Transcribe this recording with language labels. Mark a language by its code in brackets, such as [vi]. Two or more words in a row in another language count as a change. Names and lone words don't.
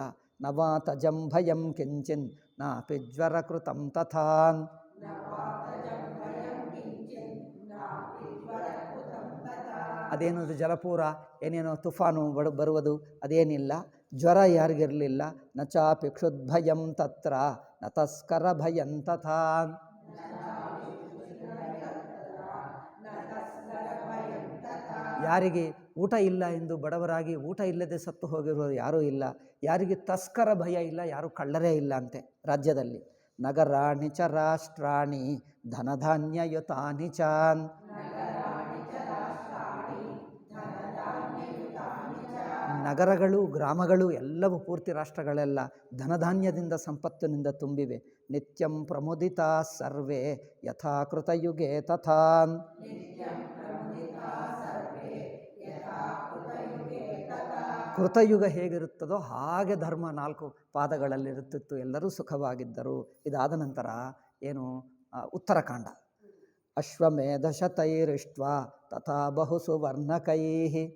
[sa] ನವಾತಜಂ ಭಯಂ ಕಿಂಚಿನ್ ನಾಪಿ ಜ್ವರ ಕೃತಂ ತಥಾನ್. [kn] ಅದೇನದು ಜಲಪೂರ, ಏನೇನೋ ತುಫಾನು ಬರುವುದು ಅದೇನಿಲ್ಲ. ಜ್ವರ ಯಾರಿಗಿರಲಿಲ್ಲ. [sa] ನ ಚಾಪಿ ಕ್ಷುದ್ಭಯಂ ತತ್ರ ನ ತಸ್ಕರ ಭಯಂ ತಥಾ. [kn] ಯಾರಿಗೆ ಊಟ ಇಲ್ಲ ಎಂದು ಬಡವರಾಗಿ ಊಟ ಇಲ್ಲದೆ ಸತ್ತು ಹೋಗಿರೋದು ಯಾರೂ ಇಲ್ಲ. ಯಾರಿಗೆ ತಸ್ಕರ ಭಯ ಇಲ್ಲ, ಯಾರೂ ಕಳ್ಳರೇ ಇಲ್ಲ ಅಂತೆ ರಾಜ್ಯದಲ್ಲಿ. [sa] ನಗರಾಣಿ ಚ ರಾಷ್ಟ್ರಾಣಿ ಧನಧಾನ್ಯಯುತಾನಿ ಚ. [kn] ನಗರಗಳು ಗ್ರಾಮಗಳು ಎಲ್ಲವೂ ಪೂರ್ತಿ ರಾಷ್ಟ್ರಗಳೆಲ್ಲ ಧನಧಾನ್ಯದಿಂದ ಸಂಪತ್ತಿನಿಂದ ತುಂಬಿವೆ. [sa] ನಿತ್ಯಂ ಪ್ರಮುದಿತಾ ಸರ್ವೇ ಯಥಾ ಕೃತಯುಗೆ ತಥಾ. [kn] ಕೃತಯುಗ ಹೇಗಿರುತ್ತದೋ ಹಾಗೆ ಧರ್ಮ 4 ಪಾದಗಳಲ್ಲಿರುತ್ತಿತ್ತು, ಎಲ್ಲರೂ ಸುಖವಾಗಿದ್ದರು. ಇದಾದ ನಂತರ ಏನು ಉತ್ತರಕಾಂಡ. [sa] ಅಶ್ವಮೇಧ ಶತೈರಿಷ್ಟ್ವಾ ತಥಾ ಬಹುಸು ವರ್ಣಕೈಃ.